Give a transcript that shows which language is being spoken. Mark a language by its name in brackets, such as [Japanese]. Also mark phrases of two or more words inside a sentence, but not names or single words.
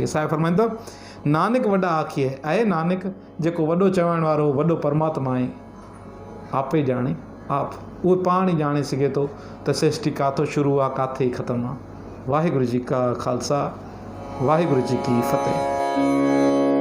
[Sindhi] साहिब फरमाईंदो, [Punjabi] ਨਾਨਕ ਵਡਾ ਆਖੀਐ, [Sindhi] आहे नानक जेको वॾो चवण वारो वॾो परमात्मा आहे, [Punjabi] ਆਪੇ ਜਾਣੈ ਆਪ, [Sindhi] उहो पाण ई ॼाणे सघे थो त सृष्टि काथो शुरू आहे, काथे ख़तमु आहे। [Punjabi] ਵਾਹਿਗੁਰੂ ਜੀ ਕਾ ਖਾਲਸਾ, ਵਾਹਿਗੁਰੂ ਜੀ ਕੀ ਫ਼ਤੇਹ।